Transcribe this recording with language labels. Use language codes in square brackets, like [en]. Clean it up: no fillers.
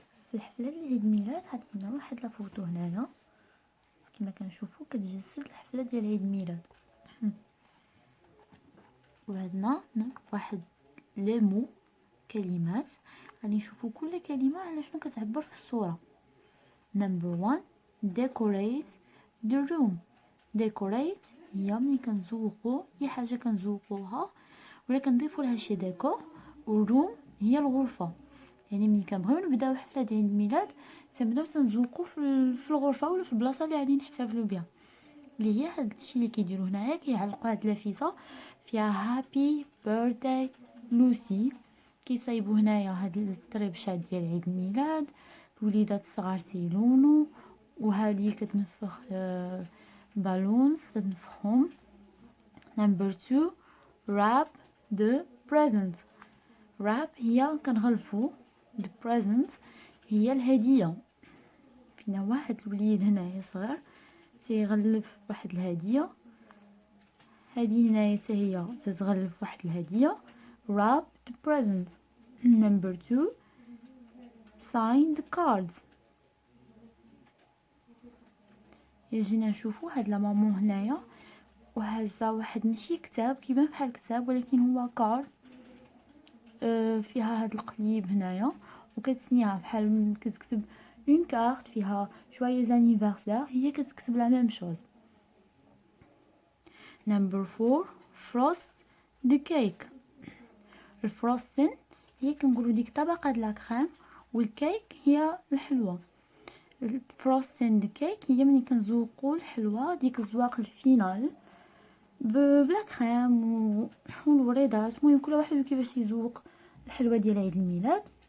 [ar] في الحفله ديال عيد الميلاد عندنا واحد لا فوتو هنايا كما كنشوفوا كتجسد الحفله ديال عيد الميلاد. وعندنا واحد لي مو كلمات غادي نشوفوا كل كلمه على شنو كتعبر في الصوره. [en] Number 1 decorate the room. [ar] decorate هي ملي كنزوقوا اي حاجه كنزوقوها ولا كنضيفوا لها شي ديكور، والروم هي الغرفه. يعني ملي كنبغيو نبداو حفله ديال عيد الميلاد تنبداو تنزوقوا في الغرفه ولا في البلاصه اللي غادي نحتفلوا بها، اللي هي هاد الشيء اللي كيديروا هنايا. كيعلقوا هاد لافته فيها [en] happy birthday [ar] لوسي، كيصايبوا هنايا هاد الطريبشات ديال عيد الميلاد. الوليدات الصغار تيلونوا، وهذه كتنفخ بالونز تنفخهم. [en] Number 2 wrap the present. [ar] wrap هي كنغلفوا، [en] the present [ar] هي الهديه. فينا واحد الوليد هنايا صغير تيغلف واحد الهديه، هذه هنايا حتى هي تتغلف واحد الهديه. [en] wrap the present. number 2 sign the cards. [ar] جينا نشوفوا هاد لا مامون هنايا وهازه واحد ماشي كتاب، كيبان بحال كتاب ولكن هو كارد. فيها هاد القليب هنايا وكتسنيها بحال كتكتب اون كارت فيها [fr] جويوز انيفرسير، [ar] هي كتكتب [fr] لا ميم شوز. [en] Number 4 frost the cake. [ar] الفروستين هي كنقولوا ديك طبقه د لا كريم، والكيك هي الحلوه. الفروستين د كيك هي ملي كنزوقوا الحلوه ديك الزواق الفينال بلا كريم والوريدات. المهم كل واحد كيفاش يزوق الحلوه ديال عيد الميلاد.